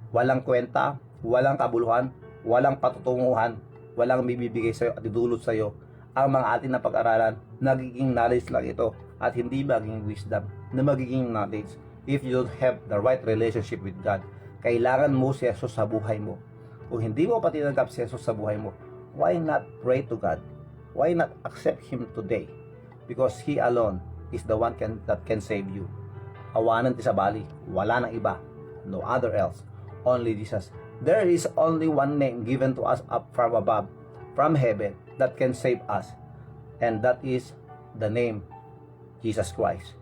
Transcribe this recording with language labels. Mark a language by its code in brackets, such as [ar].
[tl] Walang kwenta, walang kabuluhan, walang patutunguhan, walang bibigay sa'yo at idulot sa'yo ang mga ating na pag-aralan. Nagiging knowledge lang ito at hindi magiging wisdom na magiging knowledge [en] if you don't have the right relationship with God. [tl] Kailangan mo si Jesus sa buhay mo. Kung hindi mo pa tinanggap si Jesus sa buhay mo, [en] why not pray to God? Why not accept Him today? Because He alone is the one that can save you. [tl] Awanan ti sa bali, wala nang iba, [en] no other else, only Jesus. There is only one name given to us up from above, from heaven, that can save us, and that is the name Jesus Christ.